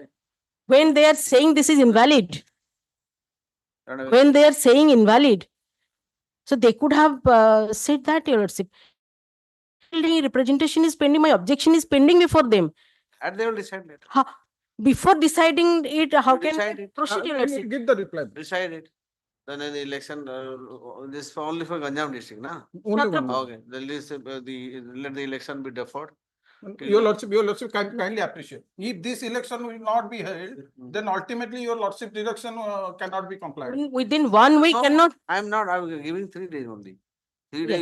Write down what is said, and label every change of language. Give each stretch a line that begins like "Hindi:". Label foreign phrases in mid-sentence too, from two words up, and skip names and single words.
English: When they are saying this is invalid, when they are saying invalid, so they could have said that, your lordship. Representation is pending, my objection is pending before them. And they will decide later. Before deciding it, how You can decide we it. proceed, your lordship? Give the reply. Decide it. Then in the election, this for only for Ganjam district, na? Only one. Okay, the list, let the election be deferred. Your lordship kindly appreciate. If this election will not be held, then ultimately your lordship direction cannot be complied. Within 1 week, No, cannot. I'm not, I'm giving 3 days only. 3 days